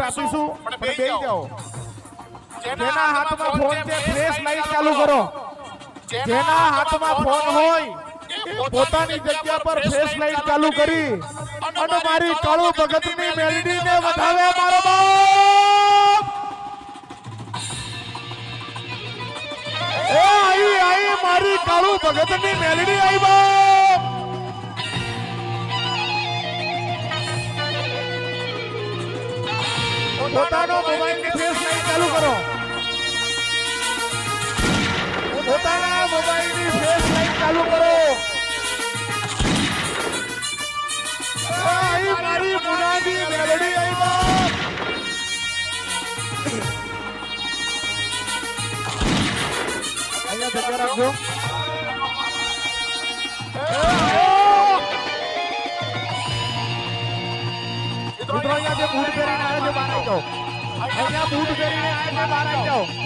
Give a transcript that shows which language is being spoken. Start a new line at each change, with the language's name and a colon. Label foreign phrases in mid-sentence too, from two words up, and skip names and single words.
Gujarati: આપીશું પણ બેસી જાઓ જેના હાથમાં ફોન છે ફ્લેશ લાઈટ ચાલુ કરો જેના હાથમાં ફોન હોય પોતાની જગ્યા પર ફ્લેશ લાઈટ ચાલુ કરી અને મારી કાળુ ભગતની મેલડીને વધાવે મારો બાપ એ આઈ મારી કાળુ ભગતની મેલડી આઈ બાપ પોતાનો મોબાઈલની ફ્લેશ લાઈટ ચાલુ કરો પોતાના મોબાઈલની ફ્લેશ લાઈટ ચાલુ કરો આઈ મારી મુનાદી મેલડી આઈ બાપ અહીંયા જગ્યા રાખજો મિત્રો અહીંયા જે બૂટ પહેરીને આવે છે બહાર આવી જાઓ અહીંયા બૂટ પહેરીને આવે છે બહાર આવી જાઓ